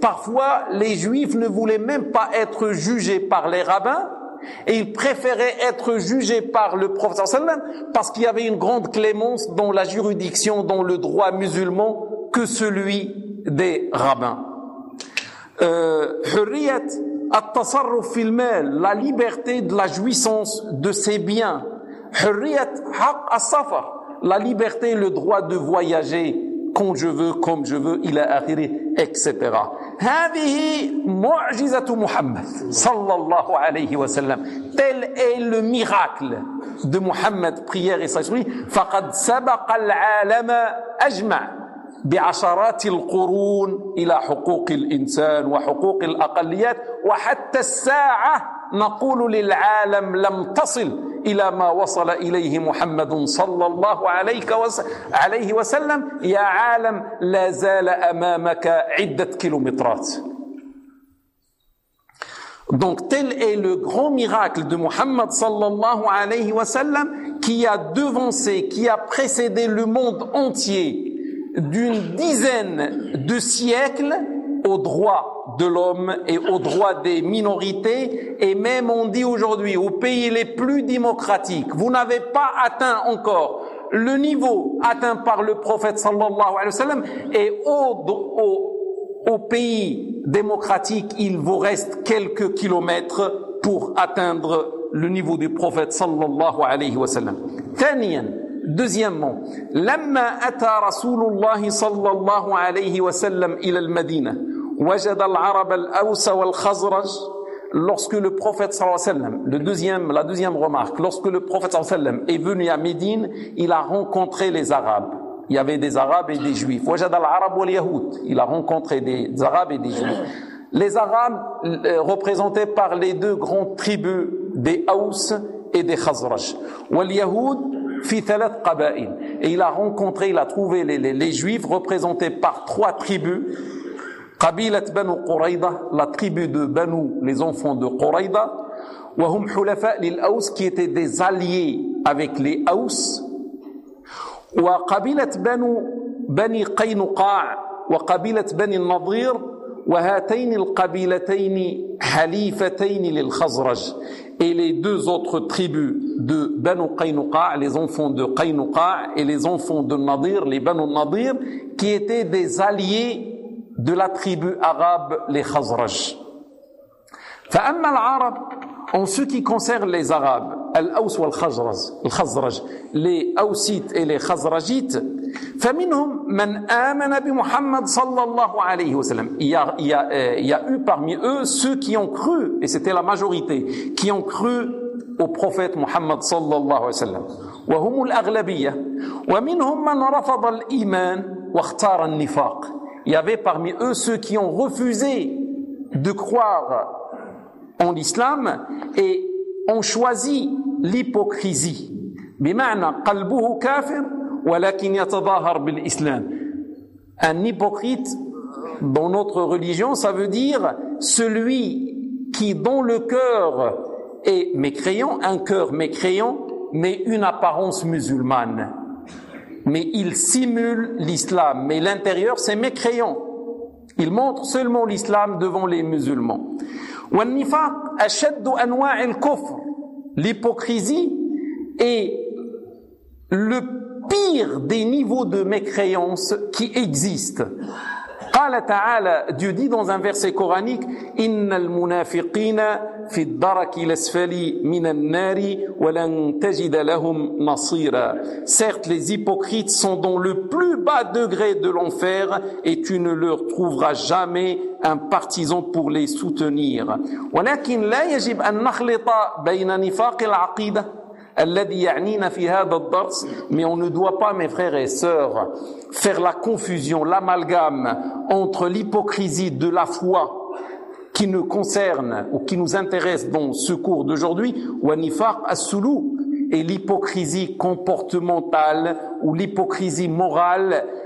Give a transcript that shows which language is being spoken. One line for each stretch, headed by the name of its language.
French: Parfois, les juifs ne voulaient même pas être jugés par les rabbins et ils préféraient être jugés par le prophète sallallahu alayhi wa sallam parce qu'il y avait une grande clémence dans la juridiction, dans le droit musulman que celui des rabbins.
Arabic: Hurriyat at-tasarruf fil mal,
French: la liberté de la jouissance de ses biens.
Arabic: Hurriyat haq as-safar,
French: la liberté, le droit de voyager quand je veux, comme je veux, il a arrêté, etc.
Arabic: هذه معجزة محمد صلى الله عليه وسلم.
French: Tel est le miracle de Muhammad, prière et sagesse.
Arabic: فقد سبق العالم أجمع بعشرات القرون إلى حقوق الإنسان وحقوق الأقليات وحتى الساعة نقول للعالم لم تصل إلى ما وصل إليه محمد صلى الله عليه وسلم يا عالم لا زال أمامك عدة كيلومترات.
French: Donc tel est le grand miracle de Muhammad
Arabic: صلى الله عليه وسلم
French: qui a devancé, qui a précédé le monde entier d'une dizaine de siècles au droit de l'homme et au droit des minorités. Et même on dit aujourd'hui, aux pays les plus démocratiques, vous n'avez pas atteint encore le niveau atteint par le prophète sallallahu alayhi wa sallam, et aux pays démocratiques, il vous reste quelques kilomètres pour atteindre le niveau du prophète sallallahu alayhi wa sallam.
Arabic: Thaniyan, deuxièmement, لما أتى رسول الله صلى الله عليه وسلم إلى المدينة وجد العرب الأوس والخزرج.
French: Lorsque le prophète sallallahu alayhi wa sallam, la deuxième remarque, lorsque le prophète sallallahu alayhi wa sallam est venu à Médine, il a rencontré les Arabes. Il y avait des Arabes et des Juifs.
Arabic: وجد العرب واليهود.
French: Il a rencontré des Arabes et des Juifs. Les Arabes représentés par les deux grandes tribus des Aous et des Khazraj.
Arabic: واليهود في ثلاث قبائل.
French: Et il a rencontré, il a trouvé les Juifs représentés par trois tribus.
Arabic: قبيلة بنو قريضة,
French: la tribu de Banu, les enfants de Qurayda.
Arabic: وهم حلفاء للأوس,
French: qui étaient des alliés avec les Aous.
Arabic: وقبيلة بنو بني قينقاع وقبيلة بني النضير وهاتين القبيلتين حليفتين للخزرج.
French: Et les deux autres tribus de Banu Qaynuqa, les enfants de Qaynuqa et les enfants de Nadir, les Banu Nadir, qui étaient des alliés de la tribu arabe, les Khazraj.
Arabic: فَأَمَّا الْعَرَبِ,
French: en ce qui concerne les Arabes,
Arabic: الْأَوْسُ وَالْخَزْرَجِ,
French: les Aousites et les Khazrajites,
Arabic: فَمِنْهُمْ مَنْ آمَنَ بِمُحَمَّدْ صَلَّى اللَّهُ عَلَيْهِ وَسَلَمْ.
French: Il y a eu parmi eux ceux qui ont cru, et c'était la majorité, qui ont cru au prophète Muhammad
Arabic: صَلَّى اللَّهُ عَلَيْهِ وَسَلَمْ. وَهُمُ الْأَغْلَبِيَّةِ وَمِنْهُمْ مَنْ رَفَضَ الْإِيمَانِ وَاخْتَارَ النِّفَاقِ.
French: Il y avait parmi eux ceux qui ont refusé de croire en l'islam et ont choisi l'hypocrisie.
Arabic: بِمَعْنَا قَلْبُهُ كَافِرٌ ولكن يتظاهر بالإسلام.
French: Un hypocrite dans notre religion, ça veut dire celui qui dans le cœur est mécréant, un cœur mécréant, mais une apparence musulmane. Mais il simule l'islam, mais l'intérieur c'est mécréant. Il montre seulement l'islam devant les musulmans.
Arabic: والنفاق أشد أنواع الكفر.
French: L'hypocrisie est le pire des niveaux de mécréance qui existent.
Arabic: قال تعالى,
French: Dieu dit dans un verset coranique,
Arabic: إن المنافقين في الدرك الأسفل من النار ولن تجد لهم نصيرا.
French: Certes, les hypocrites sont dans le plus bas degré de l'enfer et tu ne leur trouveras jamais un partisan pour les soutenir.
Arabic: ولكن لا يجب أن نخلط بين نفاق العقيدة الذي يعنينا في هذا الدرس.
French: Mais on ne doit pas, mes frères et sœurs, faire la confusion, l'amalgame entre l'hypocrisie de la foi qui nous concerne ou qui nous intéresse dans ce cours d'aujourd'hui,
Arabic: ou anifaq as-sulouk,
French: et l'hypocrisie comportementale ou l'hypocrisie morale.